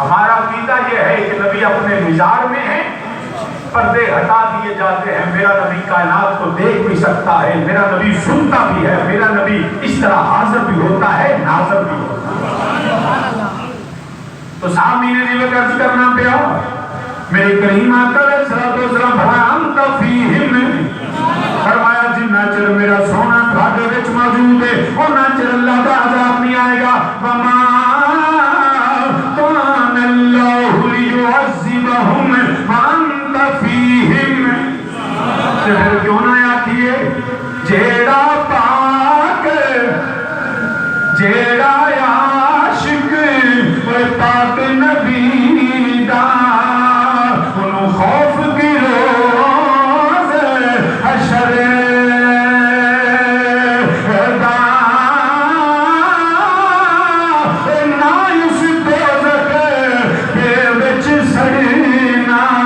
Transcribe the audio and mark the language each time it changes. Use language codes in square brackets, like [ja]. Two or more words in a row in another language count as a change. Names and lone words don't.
[ur] ہمارا عقیدہ یہ ہے کہ نبی اپنے مزار میں ہیں، پردے ہٹا دیے جاتے ہیں، میرا نبی کائنات کو دیکھ بھی سکتا ہے، میرا نبی سنتا بھی ہے، میرا نبی اس طرح حاضر بھی ہوتا ہے، ناظر بھی ہوتا ہے۔ [pa] تو سامنے نے عرض کرنا پیا میرے کریم آقا [ar] علیہ الصلوۃ والسلام [pa] فرمایا فیہم، فرمایا جنہ چر میرا سونا تھاڑے وچ موجود ہے انہاں چر [ur] اللہ کا عذاب نہیں آئے گا۔ [ar] وما کان اللہ لیعذبہم وانت فیہم، [pa] پھر کیوں نہ آکھیے جیڑا پاک جیڑا عاشق پاک نبی دا انہوں خوف کی روز حشر دا نہ اس دوزخ کے وچ سڑنا،